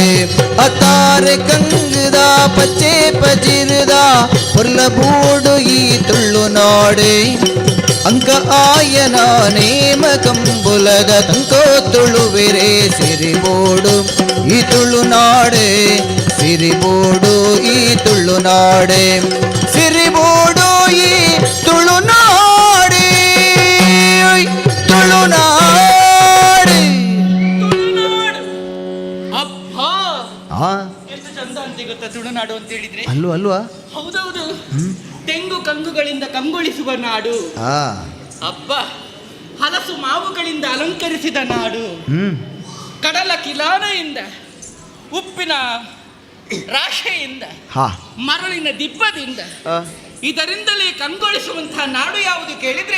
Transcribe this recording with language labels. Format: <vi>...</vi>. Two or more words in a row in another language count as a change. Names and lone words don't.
<tcy>ಅತಾರೆ ಕಂಗದ ಪಚ್ಚೆ ಪಜಿರದ ಪುರ್ಲ ಬೂಡು ಈ ತುಳುನಾಡೆ ಅಂಕ ಆಯನ ನೇಮ ಕಂಬುಲದ ತಂಕೋ ತುಳುವಿರೆ ಸಿರಿಬೋಡು ಈ ತುಳುನಾಡೆ ಸಿರಿಬೋಡು ಈ ತುಳುನಾಡೆ ಸಿರಿಬೋಡು ಈ ತುಳುನಾಡೆ ತುಳುನಾಡೆ</tcy> <kn>ಅಬ್ಬಾ ಎಷ್ಟು ಚಂದ ಅಂತ ಗೊತ್ತಾ ತುಳುನಾಡು ಅಂತ ಹೇಳಿದ್ರೆ. ಅಲ್ವಾ ಹೌದೌದು, ತೆಂಗು ಕಂಗುಗಳಿಂದ ಕಂಗೊಳಿಸುವ ನಾಡು. ಅಬ್ಬ, ಹಲಸು ಮಾವುಗಳಿಂದ ಅಲಂಕರಿಸಿದ ನಾಡು. ಕಡಲ ಕಿಲಾನೆಯಿಂದ, ಉಪ್ಪಿನ ರಾಶೆಯಿಂದ, ಮರಳಿನ ದಿಬ್ಬದಿಂದ, ಇದರಿಂದಲೇ ಕಂಗೊಳಿಸುವಂತಹ ನಾಡು ಯಾವುದು ಕೇಳಿದ್ರೆ</kn>